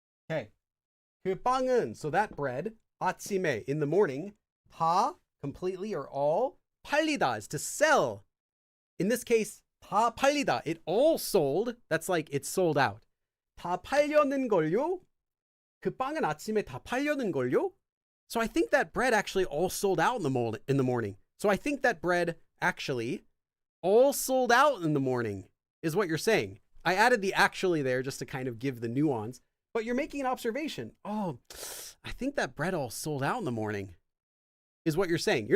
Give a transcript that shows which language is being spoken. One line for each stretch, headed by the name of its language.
English: Okay. 그 빵은, so that bread, 아침에, in the morning, 다, completely or all, 팔리다 is to sell. In this case, 다 팔리다, it all sold. That's like it's sold out.
Korean: 다 팔려는 걸요? 그 빵은 아침에 다 팔려는 걸요?
English: So I think that bread actually all sold out in the morning. So I think that bread actually all sold out in the morning is what you're saying. I added the actually there just to kind of give the nuance. But you're making an observation. Oh, I think that bread all sold out in the morning is what you're saying.